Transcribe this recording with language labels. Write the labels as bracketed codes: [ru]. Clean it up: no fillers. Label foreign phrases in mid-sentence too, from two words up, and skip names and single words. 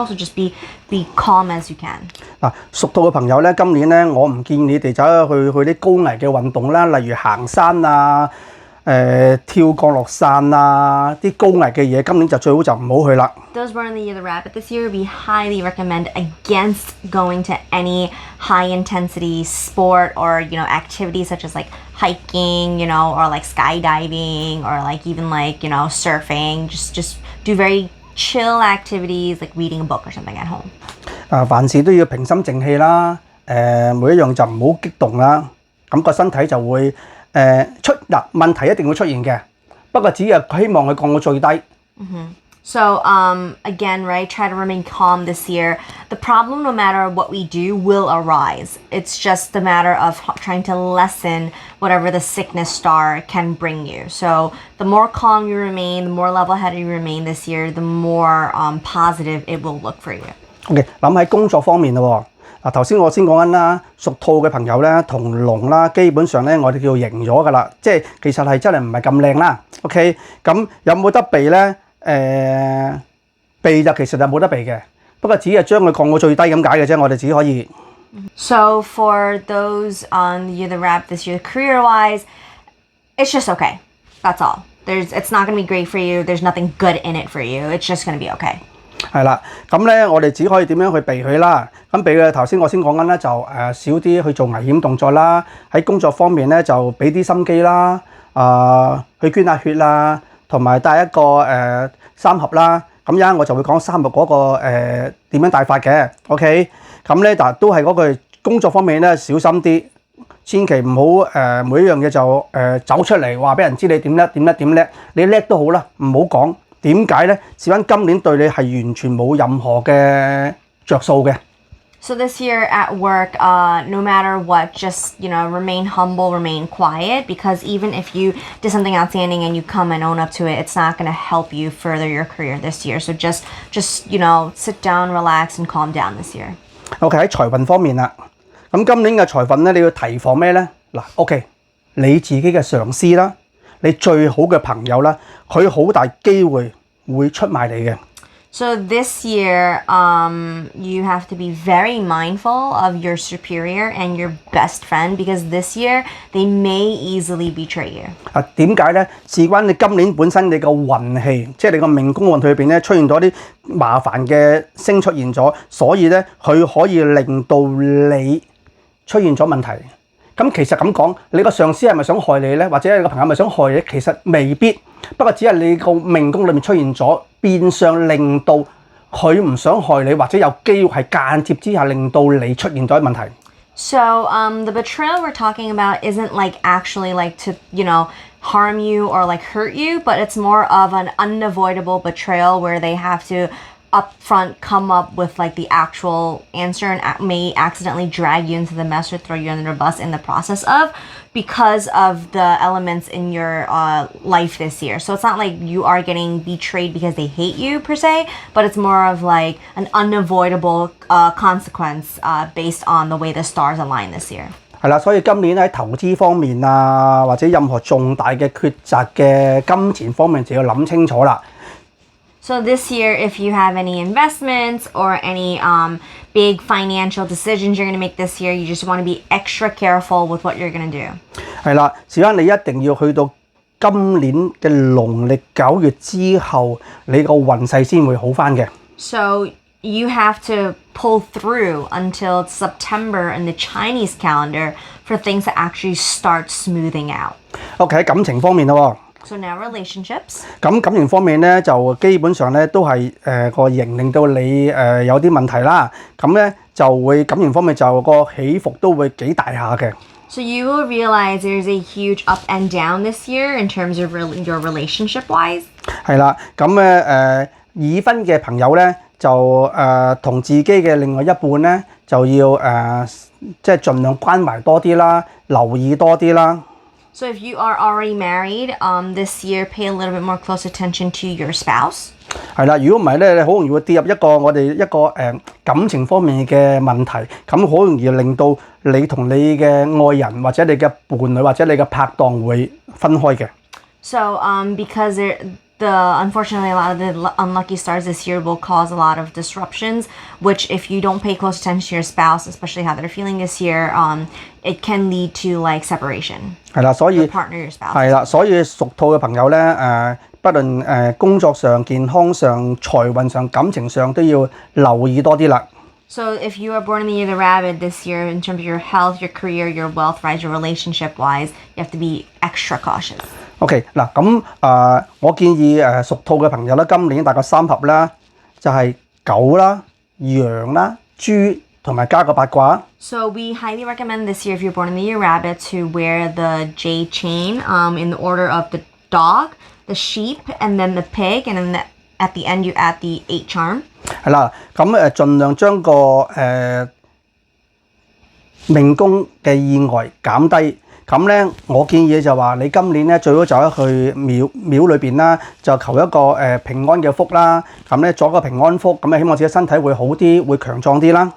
[en] So just be calm as you can. [yue] 嗱，屬兔嘅朋友咧，今年咧我唔建議你哋走去啲高危嘅運動啦，例如行山啊、跳降落傘啊，啲高危嘅嘢，今年就最好就唔好去啦。 [en] Those born in the year of the rabbit this year, we highly recommend against going to any high-intensity sport or, activities such as like hiking, or like skydiving, or like even like, surfing. Just do very chill activities like reading a book or something at home. [yue] 凡事都要平心靜氣啦，每一樣就唔好激動啦，咁個身體就會問題一定會出現嘅，不過只係希望佢降到最低。 [en] So again, right, try to remain calm this year. The problem, no matter what we do, will arise. It's just a matter of trying to lessen whatever the sickness star can bring you. So the more calm you remain, the more level-headed you remain this year, the more positive it will look for you. [yue] OK， 諗喺工作方面咯喎。頭先我先講緊啦，屬兔嘅朋友咧同龍啦，基本上咧我哋叫做贏咗噶啦，即係其實係真係唔係咁靚啦。OK， 咁有冇得避咧？避就其實就冇得避嘅，不過只係將佢降到最低咁解嘅啫，我哋只可以。 [en] So for those on the year of the rabbit this year, career-wise, it's just okay. That's all. It's not going to be great for you. There's nothing good in it for you. It's just going to be okay. [yue] 係啦，咁咧我哋只可以點樣去避佢啦？咁避佢頭先我先講緊咧就少啲去做危險動作啦，喺工作方面咧就俾啲心機啦，去捐下血啦，同埋帶一個三合啦。咁一陣我就會講三合嗰個點樣帶法嘅 ，OK？咁咧但都係嗰句工作方面咧小心啲，千祈唔好每一樣嘢就走出嚟話俾人知你點叻，你叻都好啦，唔好講。點解咧？事關今年對你係完全冇任何嘅着數嘅。 [en] So this year at work, no matter what, just, remain humble, remain quiet, because even if you did something outstanding and you come and own up to it, it's not going to help you further your career this year. So just sit down, relax, and calm down this year. [yue] OK 喺財運方面啦，咁今年嘅財運咧，你要提防咩咧？嗱 ，OK 你自己嘅上司啦，你最好嘅朋友啦，佢好大機會會出賣你嘅。 [en] So this year, you have to be very mindful of your superior and your best friend, because this year they may easily betray you. [yue] 點解咧？事關你今年本身你個運氣，即係你個命宮運氣裏邊咧出現咗啲麻煩嘅星出現咗，所以咧佢可以令到你出現咗問題。咁其實咁講，你個上司係咪想害你咧？或者你個朋友係咪想害你？其實未必，不過只係你個命宮裏面出現咗，變相令到佢唔想害你，或者有機會係間接之下令到你出現咗問題。 [en] So the betrayal we're talking about isn't actually to harm you or hurt you, but it's more of an unavoidable betrayal where they have to upfront come up with the actual answer and may accidentally drag you into the mess or throw you under the bus in the process because of the elements in your life this year. So it's not like you are getting betrayed because they hate you per se, but it's more of an unavoidable consequence based on the way the stars align this year. [yue] 係啦，所以今年喺投資方面啊，或者任何重大嘅抉擇嘅金錢方面就要諗清楚啦。 [en] So this year, if you have any investments or any big financial decisions you're going to make this year, you just want to be extra careful with what you're going to do. [yue] 係啦，事關你一定要去到今年嘅農曆9月之後，你個運勢先會好返嘅。 [en] So you have to pull through until September in the Chinese calendar for things to actually start smoothing out. [yue] OK 喺感情方面咯。 [en] So now relationships. [yue] 咁感情方面咧，就基本上咧都係個型令到你有啲問題啦。咁咧就會感情方面就個起伏都會幾大下嘅。 [en] So you will realize there's a huge up and down this year in terms of your relationship wise. [yue] 係啦，咁咧已婚嘅朋友咧就同自己嘅另外一半咧就要即係盡量關懷多啲啦，留意多啲啦。 [en] So if you are already married, this year pay a little bit more close attention to your spouse. [yue] 係啦，如果唔係咧，你好容易會跌入我哋一個感情方面嘅問題，咁好容易令到你同你嘅愛人或者你嘅伴侶或者你嘅拍檔會分開嘅。 [en] So because unfortunately a lot of the unlucky stars this year will cause a lot of disruptions, which if you don't pay close attention to your spouse, especially how they're feeling this year, it can lead to separation. [yue] 係啦，所以 [en] your partner, your spouse. [yue] 係啦，所以屬兔嘅朋友咧不論工作上、健康上、財運上、感情上都要留意多啲啦。 [en] So if you are born in the year of the rabbit this year, in terms of your health, your career, your wealth-wise, your relationship-wise, you have to be extra cautious. [yue] OK 嗱，咁我建議屬兔嘅朋友咧，今年大概三合啦，就係狗啦、羊啦、豬同埋加個八卦。 [en] So we highly recommend this year, if you're born in the year rabbit, to wear the J chain in the order of the dog, the sheep, and then the pig, and then at the end you add the 8 charm. [yue] 係啦，咁盡量將個命宮嘅意外減低。咁咧，我建議就話你今年咧最好就去廟裏邊啦，就求一個平安嘅福啦。咁咧做一個平安福，咁咧希望自己身體會好啲，會強壯啲啦。